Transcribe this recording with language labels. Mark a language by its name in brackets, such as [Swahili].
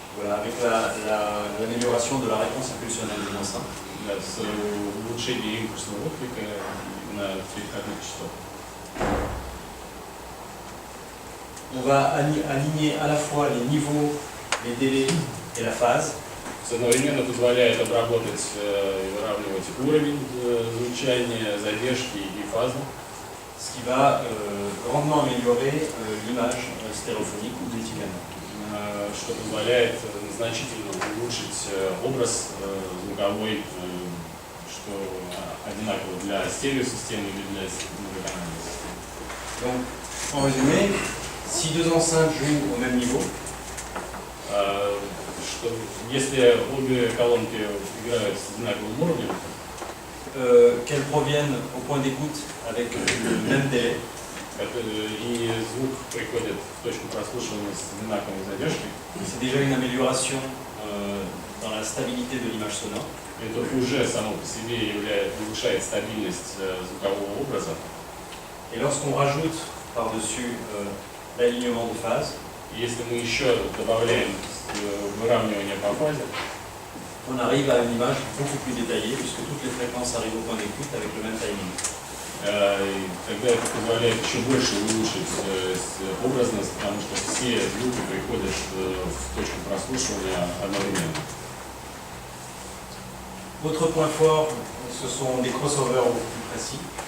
[French] Voilà, avec l'amélioration de la réponse impulsionnelle des enceintes. [Russian] С улучшением импульсного отклика на переходных частотах. [French] On va aligner à la fois les niveaux, les délais et la phase. [Russian] Одновременно позволяет обработать и выравнивать уровень звучания, задержки и фазы. [French] Ce qui va grandement améliorer l'image stéréophonique ou multicanal. [Russian] Что позволяет значительно улучшить образ звуковой, что одинаково для стереосистемы или для многоканальной системы. [French] Donc, en résumé, si deux enceintes jouent au même niveau, [Russian] Что если обе колонки играют с одинаковым уровнем, [French] qu'elles proviennent au point d'écoute avec le même délai, [Russian] и звук приходит в точку прослушивания с одинаковой задержкой, [French] c'est déjà une amélioration dans la stabilité de l'image sonore. [Russian] это уже само по себе улучшает стабильность звукового образа. [French] Et lorsqu'on rajoute par-dessus l'alignement de phase, [Russian] Если мы еще добавляем выравнивание по фазе, [French] on arrive à une image beaucoup plus détaillée puisque toutes les fréquences arrivent au point d'écoute avec le même timing. [Russian] и тогда это позволяет еще больше улучшить образность, потому что все звуки приходят в точку прослушивания одновременно. [French] Autre point fort, ce sont des crossovers beaucoup plus précis.